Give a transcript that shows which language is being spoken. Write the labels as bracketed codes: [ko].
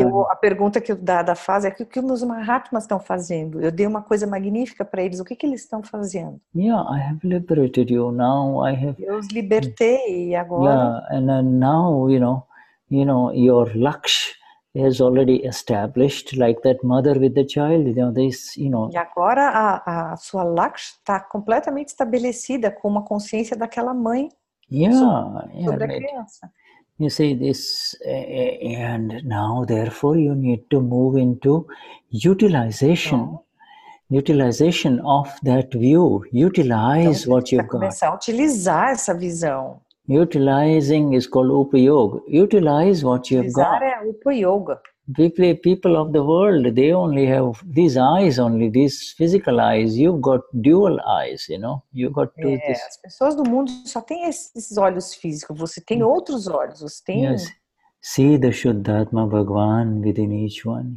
[pt] a pergunta que o Dada faz é o que os Mahatmas estão fazendo. Eu dei uma coisa magnífica para eles. O que eles estão fazendo? [en] Yeah, I have liberated you. Now I have. [pt] Eu os libertei e agora. [en] Yeah, and then now your Laksh is already established, like that mother with the child. [pt] E agora a sua Laksh está completamente estabelecida com uma consciência daquela mãe sobre a criança. [en] You see this, and now therefore you need to move into utilization of that view. Utilize what you've got. [pt] Começar a utilizar essa visão. [en] Utilizing is called Upayoga. Utilize what you've got. [pt] Utilizar é Upayoga. [en] people of the world, they only have these eyes only, these physical eyes. You've got dual eyes, you know. You got to this. [pt] As pessoas do mundo só têm esses olhos físicos. Você tem outros olhos. Você tem. [en] Yes. See the Shuddhatma Bhagwan within each one.